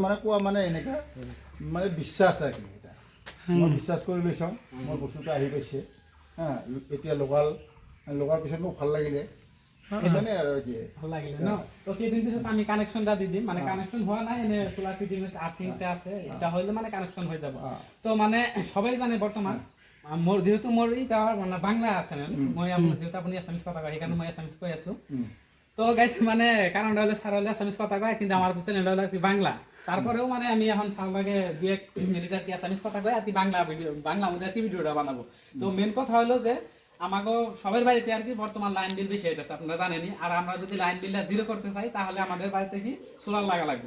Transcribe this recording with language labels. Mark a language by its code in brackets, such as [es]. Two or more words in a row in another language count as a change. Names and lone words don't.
[as] মানে কোৱা মানে এনেকা মানে বিশ্বাস আছে এটা মই বিশ্বাস কৰি লৈছোঁ মোৰ বস্তুটো আহি পাইছে হা। এতিয়া লগাৰ পিছত মোক ভাল লাগিলে সেইকাৰণে আৰু কি ভাল লাগিলে ন। তো কেইদিন পিছত আমি কানেকশ্যনটা দি দিম, মানে কানেকশ্যন হোৱা নাই এনে [en] solar fitting [as] আর্থিংটা আছে, এটা হইলে মানে কানেকশ্যন হৈ যাব। তো মানে [bn] সবাই জানে [as] বর্তমান মোৰ যেহেতু মোৰ এইটা মানে বাংলা আছে মই আপোনাৰ যেহেতু আপুনি এছামিছ কথা কয় সেইকাৰণে মই এছামিছ কৈ আছো। [bn] তো গাইস মানে কারণটা হলো স্যার হলে এছামিছ কথা কয় কিন্তু আমার চ্যানেল হলো কি বাংলা, তারপরেও মানে আমি এখন সালবাগে 2-1 মিনিট আর কি এছামিছ কথা কয় আর কি বাংলা মধ্যে আর কি ভিডিওটা বানাবো। তো মেন কথা হলো যে আমাকে সবার বাড়িতে আর কি বর্তমান লাইন বিল বেশি হইতেছে আপনারা জানেনই, আর আমরা যদি লাইন বিলটা জিরো করতে চাই তাহলে আমাদের বাড়িতে কি সোলার লাগা লাগবে।